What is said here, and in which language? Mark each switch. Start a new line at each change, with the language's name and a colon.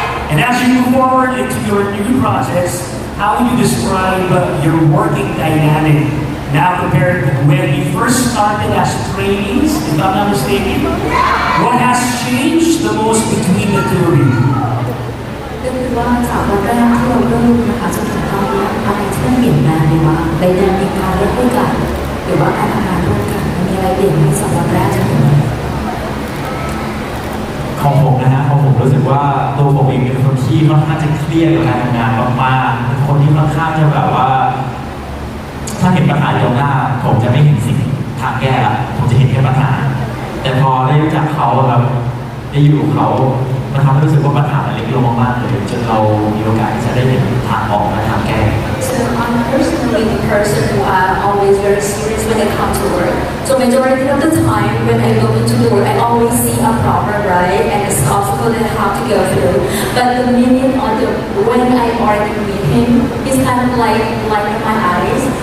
English: And as you move forward into your new projects, how would you describe your working dynamic now compared to when you first started as trainees, if I'm not mistaken? What has changed the most between the two of you?
Thai: ก็คือว่าจากวันแรกที่เราเริ่มนะคะจนถึงตอนนี้อะไรที่มันเปลี่ยนแปลงไปบ้างในเรื่องการเล่นด้วยกันหรือว่าการทำงานร่วมกันมีอะไรเปลี่ยนไหมจากวันแรกจนถึงวันนี้ ของผมนะฮะของผมรู้สึกว่าตัวผมเองเป็นคนที่ที่ค่อนข้างจะเครียดกับการทำงานมากๆเป็นคนที่ค่อนข้างจะแบบว่า ถ้าเห็นปัญหาตรงหน้าผมจะไม่เห็นสิ่งทางแก้ละผมจะเห็นแค่ปัญหา แต่พอได้รู้จักเขาครับได้อยู่กับเขามันทำให้รู้สึกว่าปัญหามันเล็กลงมากๆเลยจนเรามีโอกาสที่จะได้เห็นทางออกและทางแก้
English: So I'm personally the person who are always very serious when I come to work. So majority of the time when I go into the work, I always see a problem, right, and it's obstacle that I have to go through. But the minute or when I already meet him, it's kind of like my eyes.